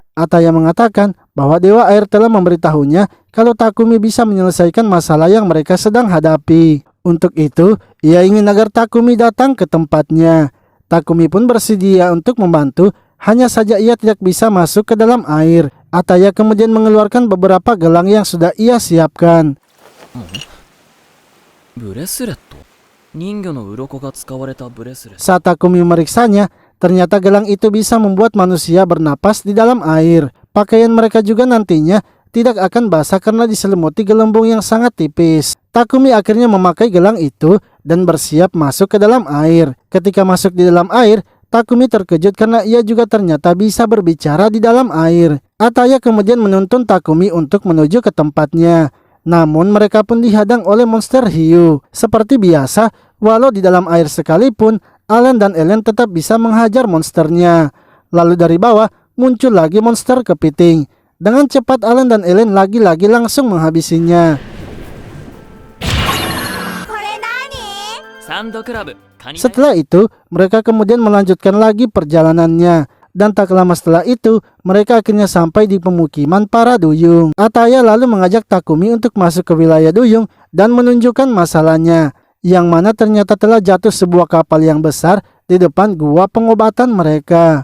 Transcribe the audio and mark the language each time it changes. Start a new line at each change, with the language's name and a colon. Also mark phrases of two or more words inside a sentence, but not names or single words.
Indonesian: Ataya mengatakan bahwa Dewa Air telah memberitahunya kalau Takumi bisa menyelesaikan masalah yang mereka sedang hadapi. Untuk itu, ia ingin agar Takumi datang ke tempatnya. Takumi pun bersedia untuk membantu, hanya saja ia tidak bisa masuk ke dalam air. Ataya kemudian mengeluarkan beberapa gelang yang sudah ia siapkan.
Japanese: ブレスレット人魚の鱗が使われたブレスレット
Indonesian: Saat Takumi memeriksanya, ternyata gelang itu bisa membuat manusia bernapas di dalam air. Pakaian mereka juga nantinya tidak akan basah karena diselimuti gelembung yang sangat tipis. Takumi akhirnya memakai gelang itu dan bersiap masuk ke dalam air. Ketika masuk di dalam air, Takumi terkejut karena ia juga ternyata bisa berbicara di dalam air. Ataya kemudian menuntun Takumi untuk menuju ke tempatnya. Namun mereka pun dihadang oleh monster hiu. Seperti biasa, walau di dalam air sekalipun, Alan dan Ellen tetap bisa menghajar monsternya. Lalu dari bawah muncul lagi monster kepiting. Dengan cepat Alan dan Ellen lagi-lagi langsung menghabisinya.
Japanese: サンドクラブカニ
Indonesian: Setelah itu, mereka kemudian melanjutkan lagi perjalanannya. Dan tak lama setelah itu, mereka akhirnya sampai di pemukiman para duyung. Ataya lalu mengajak Takumi untuk masuk ke wilayah duyung dan menunjukkan masalahnya, yang mana ternyata telah jatuh sebuah kapal yang besar di depan gua pengobatan mereka.